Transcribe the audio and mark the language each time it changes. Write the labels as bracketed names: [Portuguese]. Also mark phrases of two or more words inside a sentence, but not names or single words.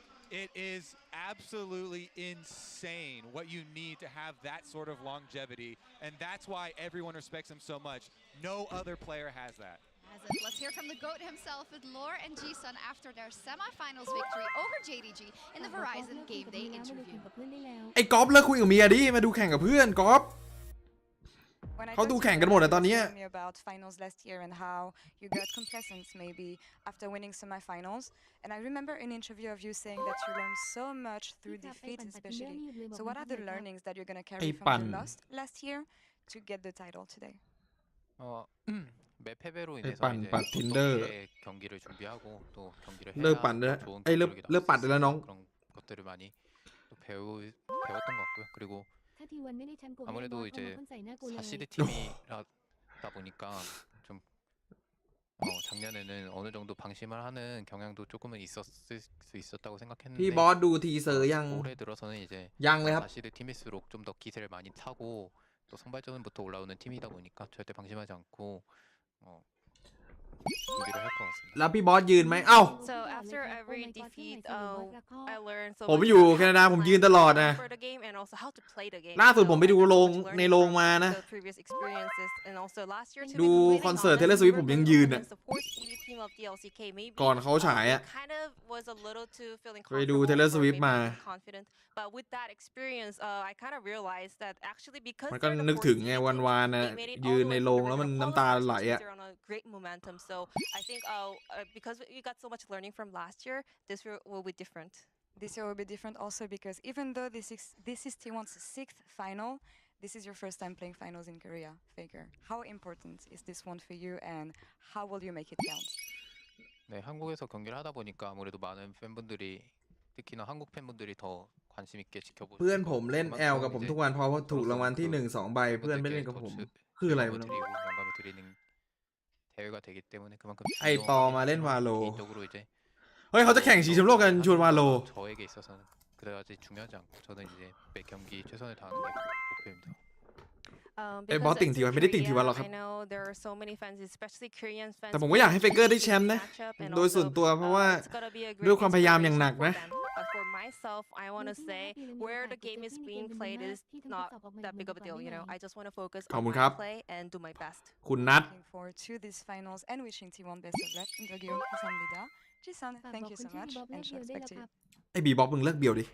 [English] It is absolutely insane what you need to have that sort of longevity, and that's why everyone respects him so much. No other player has that. Let's hear from the GOAT himself with Lore and Jisun after their semifinals victory over JDG in the Verizon Game Day interview. [Thai] ไอ้ก๊อฟเลิกคุยกับเมียดิมาดูแข่งกับเพื่อนก๊อฟเขาดูแข่งกันหมดอะตอนนี้ [English] about finals last year and how you got complacent maybe after winning semifinals, and I remember an interview of you saying that you learned so much through defeats especially. So what are the learnings that you're going to carry from the loss last year to get the title today? [Korean] 매 패배로 인해서 이제 경기를 준비하고 또 경기를 해야 좋은 그런 것들을 많이 또 배웠던 것 같고요. 그리고 아무래도 이제 4시드 팀이다 보니까 좀 작년에는 어느 정도 방심을 하는 경향도 조금은 있었을 수 있었다고 생각했는데 [Thai] พี่บอสดูทีเซอร์ยัง [Korean] 올해 들어서는 이제 4시드 팀일수록 좀 더 기세를 많이 타고 또 선발전부터 올라오는 팀이다 보니까 절대 방심하지 않고 [Thai] แล้วพี่บอสยืนไหมเอ้าผมอยู่แคนาดาผมยืนตลอดนะล่าสุดผมไปดูในโรงมานะ ดูคอนเสิร์ตเทเลสวิฟผมยังยืนอ่ะก่อนเขาฉายอ่ะไปดูเทเลสวิฟมามันก็นึกถึงไงวันๆนะยืนในโรงแล้วมันน้ำตาไหลอ่ะ [English] So I think because we got so much learning from last year, this year will be different. This year will be different also because even though this is T1's 6th final, this is your first time playing finals in Korea, Faker. How important is this one for you, and how will you make it count? [Korean] 네, 한국에서 경기를 하다 보니까 아무래도 많은 팬분들이 특히나 한국 팬분들이 더 관심 있게 지켜보시고 [Thai] เพื่อนผมเล่น L กับผมทุกวันเพราะว่าถูกรางวัลที่ 1-2 ใบเพื่อนไม่เล่นกับผมคืออะไรวะ [Korean] 영감을 드리는 대회가 되기 때문에 그만큼 [Thai] ไอปอมาเล่นวาโล [Korean] 개인적으로 이제 [Thai] เฮ้ยเขาจะแข่งชิงแชมป์โลกกันชวนวาโล [Korean] 저에게 있어서는 그다지 중요하지 않고 저는 이제 매 경기 최선을 다하는 게 목표입니다. [Thai] ไอบอสติ่งทีวันไม่ได้ติ่งทีวันหรอกครับ [English] I know there are so many fans, especially Korean fans. [Thai] แต่ผมก็อยากให้เฟเกอร์ได้แชมป์นะโดยส่วนตัวเพราะว่าด้วยความพยายามอย่างหนักนะ [English] But for myself, I want to say where the game is being played is not that big of a deal. You know, I just want to focus on my play and do my best. [Thai] คุณนัท [English] Looking forward to these finals and wishing T1 best of luck in Tokyo. [Korean] 감사합니다. [English] Jisun, thank you so much and shout back to you. [Thai] ไอบีบ็อกมึงเลิกเบียวดิ